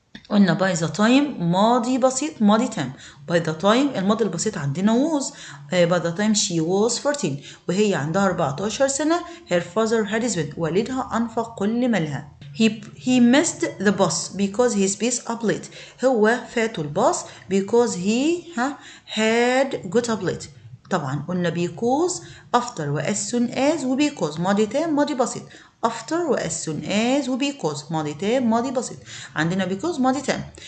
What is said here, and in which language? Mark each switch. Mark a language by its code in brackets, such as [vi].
[ar] قلنا [en] by the time [ar] ماضي بسيط ماضي تام. [en] by the time [ar] الماضي البسيط عندنا [en] was. by the time she was 14 [ar] وهي عندها 14 سنة [en] her father had spent [ar] والدها أنفق كل مالها. [en] he missed the bus because his space up late. [ar] هو فاته الباص [en] because he had got up late. [ar] طبعا قلنا because after و [en] as soon as [ar] و because ماضي تام ماضي بسيط. after و [en] as soon as [ar] و because ماضي تام ماضي بسيط. عندنا because ماضي تام.